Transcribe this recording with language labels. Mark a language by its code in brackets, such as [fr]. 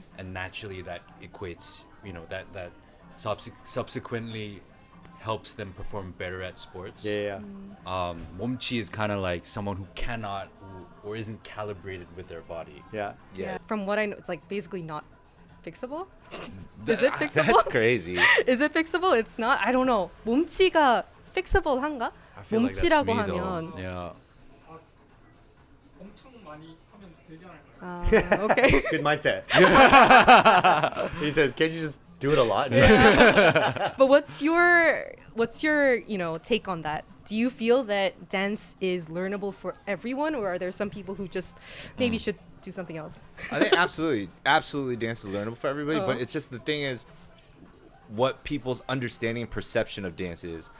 [en] and naturally that equates, that subsequently helps them perform better at sports. yeah. 몸치 is kind of like someone who cannot or isn't calibrated with their body. Yeah. Yeah. from what I know, it's like basically not fixable. Is it fixable? That's crazy. Is it fixable? It's not. I don't know. [ko] 몸치가 fixable 한가? [en] I feel like that's [ko] 몸치라고 [en] me, [ko] 하면. [en] though. Yeah. [ko] 엄청 많이 하면 되지 않을까요? [en] Okay. Good mindset. He says, can't you just do it a lot? But what's your take on that? Do you feel that dance is learnable for everyone, or are there some people who just maybe should do something else? I think absolutely dance is learnable for everybody, but it's just the thing is what people's understanding and perception of dance is.